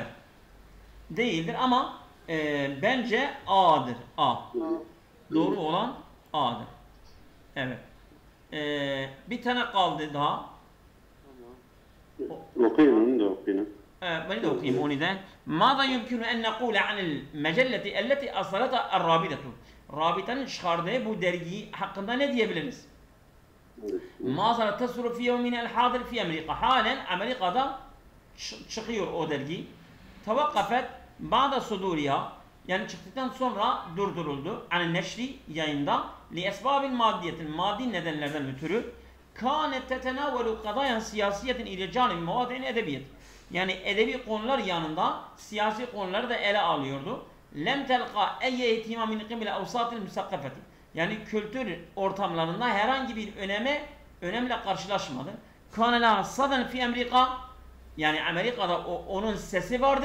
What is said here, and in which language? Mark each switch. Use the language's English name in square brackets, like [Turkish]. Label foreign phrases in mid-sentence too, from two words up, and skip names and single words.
[Turkish] Değildir ama bence A'dır. A. Doğru olan A'dır. Evet. Bir tane kaldı daha. okuyun onu da okuyun. Ben de okuyayım onu da. [Arabic] ماذا يمكن أن نقول عن المجلة التي أصدرتها الرابطة? [Turkish] Rabita'nın çıkardığı bu dergi hakkında ne diyebiliriz? [Arabic] ما زالت تصدر في يومنا الحاضر في أمريكا. [Turkish] Halen Amerika'da çıkıyor o dergi. [Arabic] Tevakkafet بعد صدورها, [Turkish] yani çıktıktan sonra durduruldu. Yani neşri yayında [Arabic] لأسباب مادية, [Turkish] maddi nedenlerden ötürü. [Arabic] كانت تتناول قضايا سياسية إلى جانب مواضع أدبية. [Turkish] Yani edebi konular yanında siyasi konuları da ele alıyordu. [Arabic] لم تلق أي اهتمام من قبل أوساط المثقفة. [Turkish] Yani kültür ortamlarında herhangi bir önemle karşılaşmadı. [Arabic] كان له صدى في أمريكا, [Turkish] yani Amerika'da onun sesi vardı.